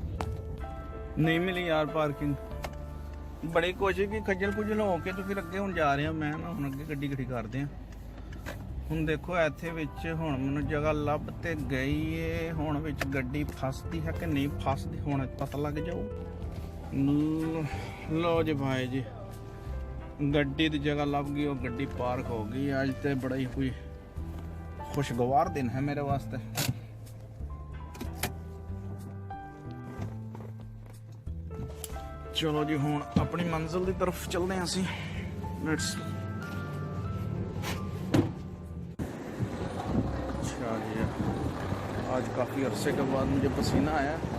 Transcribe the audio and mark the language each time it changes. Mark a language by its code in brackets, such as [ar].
[hi] नहीं मिली यार पार्किंग। बड़ी कोशिश की, खज्जल खुजल हो के तो फिर अगे हम जा रहे हैं। मैं ना हम अगे गड्डी खड़ी करते हैं। [pa] ਹੁਣ ਦੇਖੋ ਇੱਥੇ ਵਿੱਚ ਹੁਣ ਮੈਨੂੰ ਜਗ੍ਹਾ ਲੱਭ ਤੇ ਗਈ ਏ, ਹੁਣ ਵਿੱਚ ਗੱਡੀ ਫਸਦੀ ਹੈ ਕਿ ਨਹੀਂ ਫਸਦੀ ਹੁਣ ਪਤਾ ਲੱਗ ਜਾਊ। ਲੋ ਜੀ ਭਾਈ ਜੀ, ਗੱਡੀ ਦੀ ਜਗ੍ਹਾ ਲੱਭ ਗਈ, ਉਹ ਗੱਡੀ ਪਾਰਕ ਹੋ ਗਈ। ਅੱਜ ਤੇ ਬੜਾ ਹੀ ਕੋਈ [hi] खुशगवार दिन है मेरे वास्ते। चलो जी हुण अपनी मंजिल की तरफ चलते हैं असी। लेट्स अच्छा जी, आज काफ़ी अरसे के बाद मुझे पसीना आया।